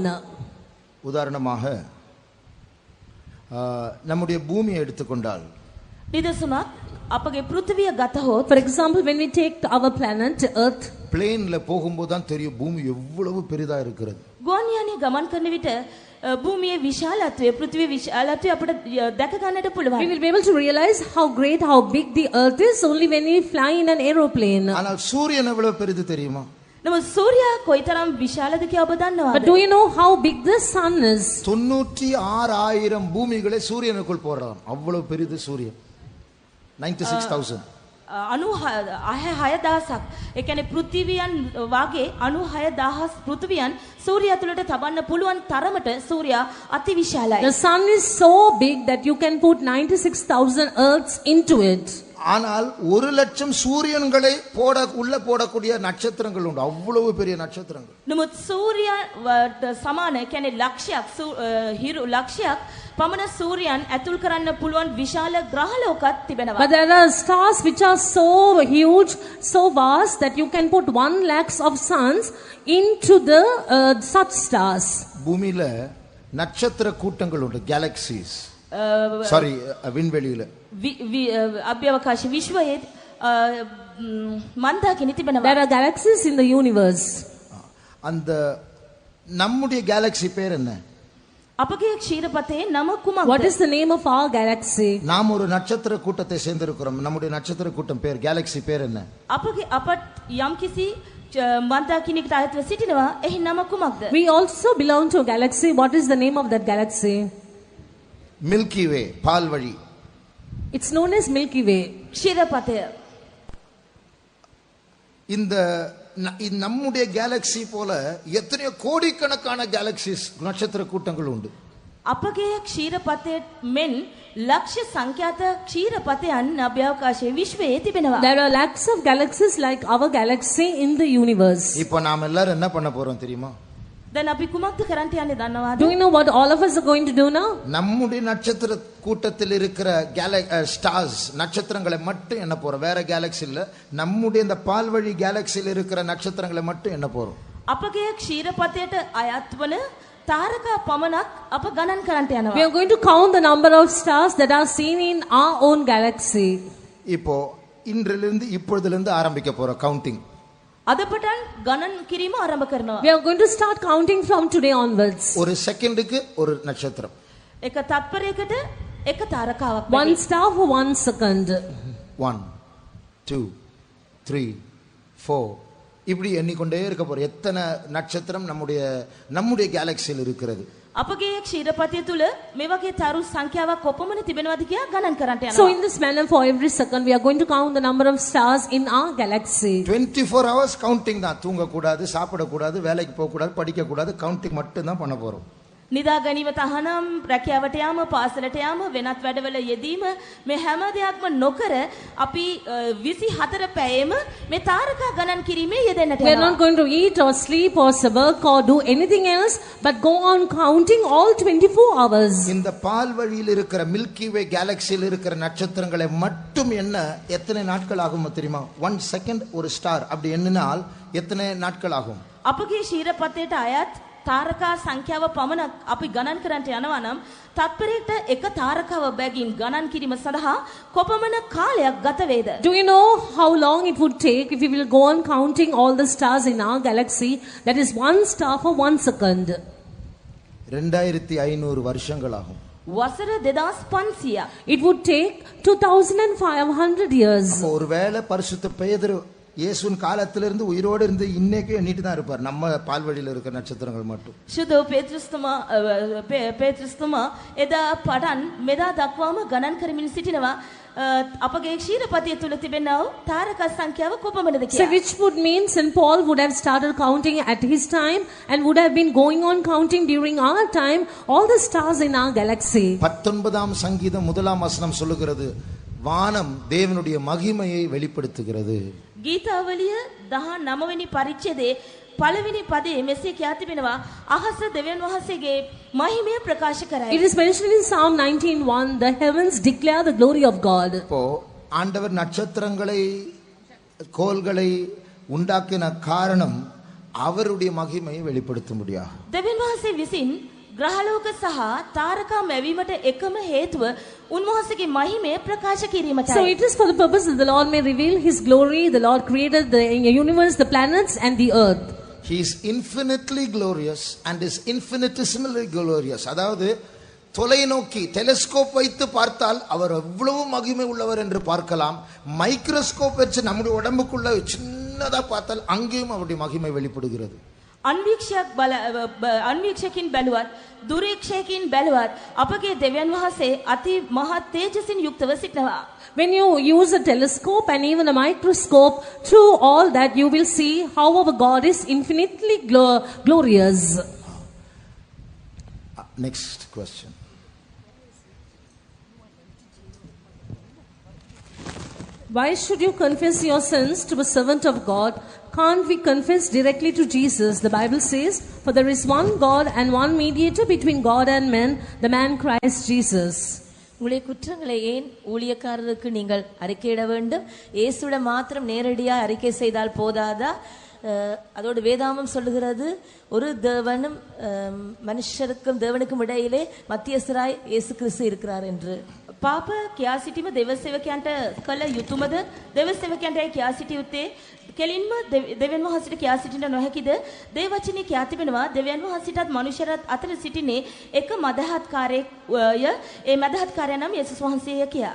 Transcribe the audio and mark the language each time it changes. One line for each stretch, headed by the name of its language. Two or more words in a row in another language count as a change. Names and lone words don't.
Tamil: உதாரணமாக நம்முடைய பூமியை எடுத்துக்கொண்டால்
Sinhala: නිදසුනක් අපගේ පෘථිවිය ගතහොත්
English: For example, when we take our planet Earth,
Tamil: பிளேன்ல போகும்போது தான் தெரியும் பூமி எவ்வளவு பெரிதா இருக்கிறது.
Sinhala: ගුවන් යානයේ ගමන් කරන විට භූමියේ විශාලත්වය පෘථිවියේ විශාලත්වය අපිට දැක ගන්නට
English: we
Sinhala: පුළුවන්.
English: will be able to realize how great, how big the Earth is only when we fly in an aeroplane.
Tamil: ஆனால் சூரியன் எவ்வளவு பெரிது தெரியுமா?
Sinhala: නමුත් සූර්යයා කොයිතරම් විශාලද කියලා ඔබ
English: But
Sinhala: දන්නවද?
English: do you know how big the sun is?
Tamil: 96,000 பூமிகளை சூரியனுக்குள் போடுறான். அவ்வளவு பெரிது சூரியன். 96,000.
Sinhala: 96,000ක්. ඒ කියන්නේ පෘථිවියන් වාගේ 96,000 පෘථිවියන් සූර්යයා තුළට තබන්න පුළුවන් තරමට සූර්යයා අති විශාලයි.
English: The sun is so big that you can put 96,000 Earths into it.
Tamil: ஆனால் 1,00,000 சூரியன்களை உள்ள போடக்கூடிய நட்சத்திரங்கள் உண்டு. அவ்வளவு பெரிய நட்சத்திரங்கள்.
Sinhala: නමුත් සූර්යයාට සමාන ඒ කියන්නේ ලක්ෂයක් හිරු ලක්ෂයක් පමණ සූර්යයන් ඇතුල් කරන්න පුළුවන් විශාල ග්‍රහලෝකයක් තිබෙනවා.
English: But there are stars which are so huge, so vast that you can put 1 lakhs of suns into the such stars.
Tamil: பூமியில நட்சத்திர கூட்டங்கள் உண்டு. கேலக்சிஸ். சாரி விண்வெளியில.
Sinhala: අභ්‍යවකාශ විශ්වයේ මන්දාකිනි තිබෙනවා.
English: There are galaxies in the universe.
Tamil: அந்த நம்முடைய கேலக்சி பேர் என்ன?
Sinhala: අපගේ ක්ෂීරපතේ නම
English: What
Sinhala: කුමක්ද?
English: is the name of our galaxy?
Tamil: நாம் ஒரு நட்சத்திர கூட்டத்தை சேர்ந்திருக்கிறோம். நம்முடைய நட்சத்திர கூட்டம் பேர் கேலக்சி பேர் என்ன?
Sinhala: අපට යම්කිසි මන්දාකිනිකට අයත්ව සිටිනවා. එහි නම කුමක්ද?
English: We also belong to a galaxy. What is the name of that galaxy?
Tamil: மில்கி வே, பால்வழி.
English: It's known as Milky Way.
Sinhala: ක්ෂීරපතය.
Tamil: இந்த நம்முடைய கேலக்சி போல எத்தனையோ கோடிக்கணக்கான கேலக்சிஸ் நட்சத்திர கூட்டங்கள் உண்டு.
Sinhala: අපගේ ක්ෂීරපතේ මෙන් ලක්ෂ සංඛ්‍යාත ක්ෂීරපතයන් අභ්‍යවකාශයේ විශ්වයේ තිබෙනවා.
English: There are lakhs of galaxies like our galaxy in the universe.
Tamil: இப்போ நாம் எல்லாரும் என்ன பண்ண போறோம் தெரியுமா?
Sinhala: දැන් අපි කුමක්ද කරන්න යන්නේ දන්නවද?
English: Do you know what all of us are going to do now?
Tamil: நம்முடைய நட்சத்திர கூட்டத்தில் இருக்கிற ஸ்டார்ஸ் நட்சத்திரங்களை மட்டும் என்ன போறோம். வேற கேலக்சி இல்ல. நம்முடைய இந்த பால்வழி கேலக்சியில் இருக்கிற நட்சத்திரங்களை மட்டும் என்ன போறோம்.
Sinhala: අපගේ ක්ෂීරපතයට අයත් වන තාරකා පමණක් අප ගණන් කරන්නට
English: We
Sinhala: යනවා.
English: are going to count the number of stars that are seen in our own galaxy.
Tamil: இப்போ இன்றிலிருந்து இப்பொழுதிலிருந்து ஆரம்பிக்க போறோம் கவுண்டிங்.
Sinhala: අද පටන් ගණන් කිරීම ආරම්භ කරනවා.
English: We are going to start counting from today onwards.
Tamil: ஒரு செகண்டுக்கு ஒரு நட்சத்திரம்.
Sinhala: එක තත්පරයකට එක තාරකාවක්.
English: One star for 1 second.
Tamil: 1 2 3 4 இப்படி எண்ணிக்கொண்டே இருக்க போறோம். எத்தனை நட்சத்திரம் நம்முடைய கேலக்சியில் இருக்கிறது.
Sinhala: අපගේ ක්ෂීරපතය තුල මේ වගේ තරු සංඛ්‍යාවක් කොපමණ තිබෙනවද කියලා ගණන් කරන්නට
English: So
Sinhala: යනවා.
English: in this manner, for every second, we are going to count the number of stars in our galaxy.
Tamil: 24 hours கவுண்டிங் தான். தூங்க கூடாது, சாப்பிட கூடாது, வேலைக்கு போக கூடாது, படிக்க கூடாது. கவுண்டிங் மட்டும் தான் பண்ண போறோம்.
Sinhala: නිදා ගැනීම තහනම් රැකියාවට යාම පාසලට යාම වෙනත් වැඩවල යෙදීම මේ හැම දෙයක්ම නොකර අපි 24 පැයෙම මේ තාරකා ගණන් කිරීමේ යෙදෙන්නට
English: We are
Sinhala: යනවා.
English: not going to eat or sleep or work or do anything else, but go on counting all 24 hours.
Tamil: இந்த பால்வழியில் இருக்கிற மில்கி வே கேலக்சியில் இருக்கிற நட்சத்திரங்களை மட்டும் என்ன எத்தனை நாட்கள் ஆகும் தெரியுமா? 1 செகண்ட் ஒரு ஸ்டார் அப்படி எண்ணினால் எத்தனை நாட்கள் ஆகும்?
Sinhala: අපගේ ශීරපතයට අයත් තාරකා සංඛ්‍යාව පමණක් අපි ගණන් කරන්නට යනවා නම් තත්පරයකට එක තාරකාව බැගින් ගණන් කිරීම සඳහා කොපමණ කාලයක් ගත වේද?
English: Do you know how long it would take if we will go on counting all the stars in our galaxy? That is 1 star for 1 second.
Tamil: 2500 வருஷங்கள் ஆகும்.
Sinhala: වසර 2500ක්.
English: It would take 2500 years.
Tamil: ஒருவேளை பரிசுத்த பேதுரு இயேசுவின் காலத்திலிருந்து உயிரோடு இருந்து இன்னைக்கு எண்ணிட்டு தான் இருப்பார், நம்ம பால்வழியில் இருக்கிற நட்சத்திரங்கள் மட்டும்.
Sinhala: ශුද්ධ පේත්‍රස්තුමා එදා පටන් මෙදා දක්වාම ගණන් කරමින් සිටිනවා අපගේ ක්ෂීරපතිය තුල තිබෙනා වූ තාරක සංඛ්‍යාව කොපමණද
English: So
Sinhala: කියලා.
English: which would mean St. Paul would have started counting at his time and would have been going on counting during our time all the stars in our galaxy.
Tamil: 19ஆம் சங்கீதம் 1ஆம் வசனம் சொல்லுகிறது, வானம் தேவனுடைய மகிமையை வெளிப்படுத்துகிறது.
Sinhala: ගීතාවලිය 19 වෙනි පරිච්ඡේදයේ පළවෙනි පදයේ මෙසේ කියා තිබෙනවා අහස දෙවියන් වහන්සේගේ මහිමය ප්‍රකාශ කරයි.
English: It is mentioned in Psalm 19:1, the heavens declare the glory of God.
Tamil: இப்போ ஆண்டவர் நட்சத்திரங்களை கோள்களை உண்டாக்கின காரணம் அவருடைய மகிமையை வெளிப்படுத்த முடியாது.
Sinhala: දෙවියන් වහන්සේ විසින් ග්‍රහලෝක සහ තාරකා මැවීමට එකම හේතුව උන්වහන්සේගේ මහිමය ප්‍රකාශ
English: So
Sinhala: කිරීමටයි.
English: it is for the purpose that the Lord may reveal his glory. The Lord created the universe, the planets and the earth. He is infinitely glorious and is infinitesimally glorious.
Tamil: அதாவது தொலைநோக்கி டெலிஸ்கோப் வைத்து பார்த்தால் அவர் எவ்வளவு மகிமை உள்ளவர் என்று பார்க்கலாம். மைக்ரோஸ்கோப் வச்சு நம்முடைய உடம்புக்குள்ள சின்னதா பார்த்தால் அங்கேயும் அவருடைய மகிமை வெளிப்படுகிறது.
Sinhala: අන්වීක්ෂකින් බැලුවත් දුරීක්ෂයකින් බැලුවත් අපගේ දෙවියන් වහන්සේ අති මහත් තේජසින් යුක්තව සිටිනවා.
English: When you use a telescope and even a microscope, through all that you will see how our God is infinitely glorious. Next question. Why should you confess your sins to a servant of God? Can't we confess directly to Jesus? The Bible says, for there is one God and one mediator between God and men, the man Christ Jesus.
Tamil: உங்களுடைய குற்றங்களை ஏன் ஊழியக்காரருக்கு நீங்கள் அறிக்கையிட வேண்டும்? இயேசுவிடம் மாத்திரம் நேரடியாக அறிக்கை செய்தால் போதாதா? அதோடு வேதாமம் சொல்லுகிறது, ஒரு தேவனும் மனுஷருக்கும் தேவனுக்கும் இடையிலே மத்தியஸ்தராய் இயேசு கிறிஸ்து இருக்கிறார் என்று.
Sinhala: පාප කියා සිටීම දෙව සේවකයන්ට කළ යුතුයමද? දෙව සේවකයන්ට කියා සිටිය යුත්තේ කෙලින්ම දෙවියන් වහන්සේට කියා සිටින්න නොහැකිද? දේව වචනේ කියා තිබෙනවා දෙවියන් වහන්සේටත් මනුෂ්‍යරත් අතර සිටින්නේ එක මදහත්කාරයෙක්ය. ඒ මදහත්කාරය නම් යේසුස් වහන්සේය කියා.